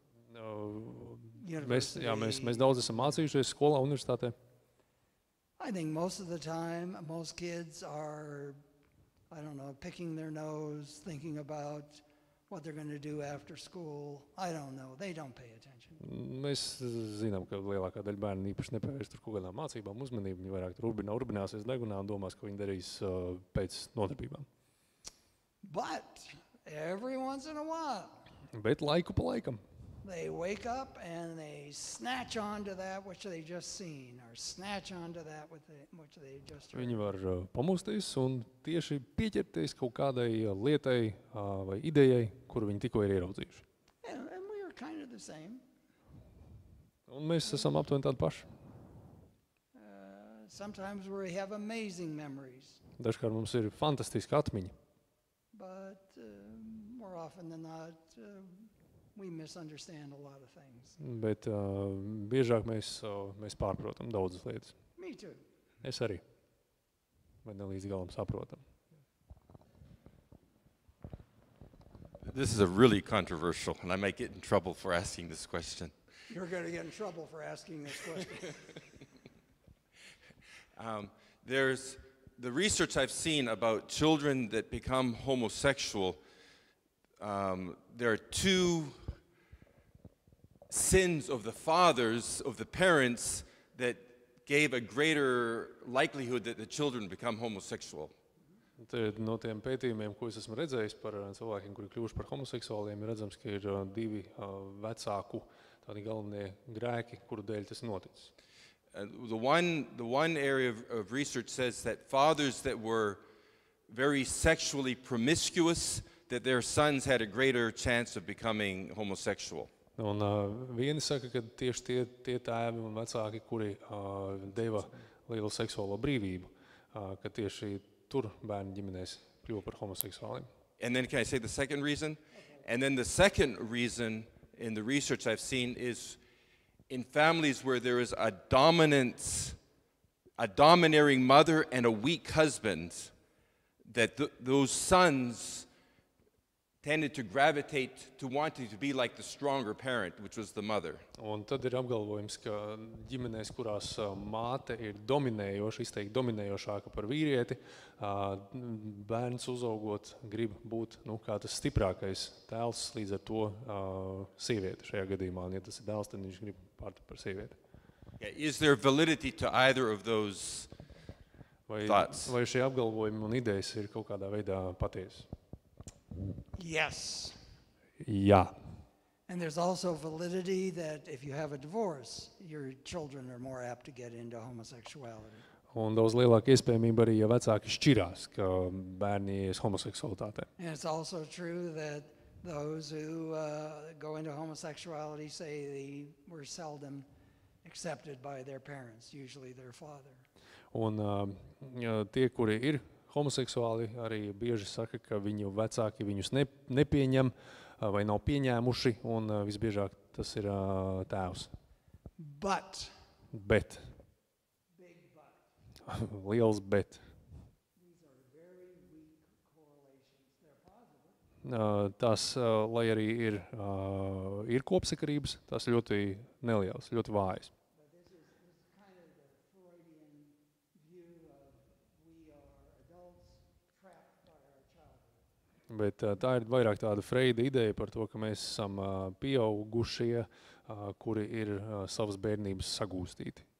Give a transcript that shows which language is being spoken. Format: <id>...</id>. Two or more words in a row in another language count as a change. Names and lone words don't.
<lv>Mēs daudz esam mācījušies skolā, universitātē.</lv> <en>I think most of the time, most kids are, picking their nose, thinking about what they're going to do after school. I don't know. They don't pay attention.</en> <lv>Mēs zinām, ka lielākā daļa bērnu īpaši nepērš tur kaut kādām mācībām uzmanību. Viņi vairāk tur urbināsies degunā un domās, ka viņi darīs pēc nodarbībām.</lv> <en>But every once in a while,</en> <lv>Bet laiku pa laikam</lv> <en>they wake up and they snatch onto that which they just seen, or snatch onto that which they just heard.</en> <lv>Viņi var pamosties un tieši pieķerties kaut kādai lietai vai idejai, kuru viņi tikko ir ieraudzījuši.</lv> <en>And we are kind of the same.</en> <lv>Un mēs esam aptuveni tādi paši.</lv> <en>Sometimes we have amazing memories.</en> <lv>Dažkārt mums ir fantastiska atmiņa.</lv> <en>But more often than not, we misunderstand a lot of things.</en> <lv>Bet biežāk mēs pārprotam daudzas lietas.</lv> <en>Me too.</en> <lv>Es arī. Bet ne līdz galam saprotam.</lv> <en>This is a really controversial, and I might get in trouble for asking this question. You're going to get in trouble for asking this question. There's the research I've seen about children that become homosexual. There are two sins of the fathers, of the parents, that gave a greater likelihood that the children become homosexual.</en> <lv>No tiem pētījumiem, ko es esmu redzējis par cilvēkiem, kuri kļuvuši par homoseksuāliem, ir redzams, ka ir divi vecāku tādi galvenie grēki, kuru dēļ tas noticis.</lv> <en>The one area of research says that fathers that were very sexually promiscuous, that their sons had a greater chance of becoming homosexual.</en> <lv>Un vieni saka, ka tieši tie tēvi un vecāki, kuri deva lielu seksuālo brīvību, ka tieši tur bērni ģimenēs kļuva par homoseksuāliem.</lv> <en>And then can I say the second reason? And then the second reason in the research I've seen is in families where there is a domineering mother and a weak husband, that those sons tended to gravitate to wanting to be like the stronger parent, which was the mother.</en> <lv>Un tad ir apgalvojums, ka ģimenēs, kurās māte ir dominējoša, izteikti dominējošāka par vīrieti, bērns uzaugot grib būt kā tas stiprākais tēls, līdz ar to sieviete šajā gadījumā. Un ja tas ir dēls, tad viņš grib pārt par sievieti.</lv> <en>Yeah, is there validity to either of those thoughts?</en> <lv>Vai šie apgalvojumi un idejas ir kaut kādā veidā patiesas?</lv> <en>Yes.</en> <lv>Jā.</lv> <en>And there's also validity that if you have a divorce, your children are more apt to get into homosexuality.</en> <lv>Un daudz lielāka iespējamība arī, ja vecāki šķirās, ka bērni ies homoseksualitātē.</lv> <en>And it's also true that those who go into homosexuality say they were seldom accepted by their parents, usually their father.</en> <lv>Un tie, kuri ir homoseksuāli, arī bieži saka, ka viņu vecāki viņus nepieņem vai nav pieņēmuši, un visbiežāk tas ir tēvs.</lv> <en>But.</en> <lv>Bet.</lv> <en>Big but.</en> <lv>Liels bet.</lv> <en>These are very weak correlations. They're positive.</en> <lv>Tas, lai arī ir kopsakarības, tas ļoti neliels, ļoti vājs. Bet tā ir vairāk tāda Freida ideja par to, ka mēs esam pieaugušie, kuri ir savas bērnības sagūstīti.</lv>